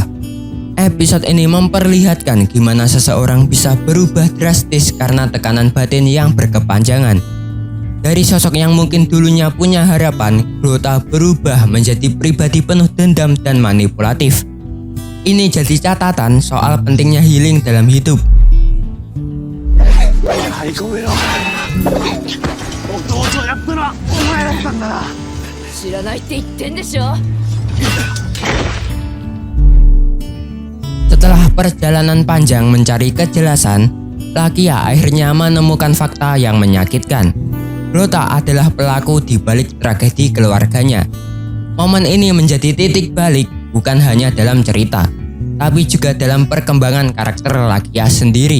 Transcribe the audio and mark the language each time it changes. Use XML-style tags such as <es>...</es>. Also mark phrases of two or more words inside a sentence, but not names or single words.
<id>Episode ini memperlihatkan gimana seseorang bisa berubah drastis karena tekanan batin yang berkepanjangan. Dari sosok yang mungkin dulunya punya harapan, Crota berubah menjadi pribadi penuh dendam dan manipulatif. Ini jadi catatan soal pentingnya healing dalam hidup.</id> <ja>張り込めろ。弟をやったのはお前だったんだな。知らないって言ってんでしょ。</ja> <id>Setelah perjalanan panjang mencari kejelasan, Lakia akhirnya menemukan fakta yang menyakitkan. Crota adalah pelaku di balik tragedi keluarganya. Momen ini menjadi titik balik bukan hanya dalam cerita, tapi juga dalam perkembangan karakter Lakia sendiri.</id>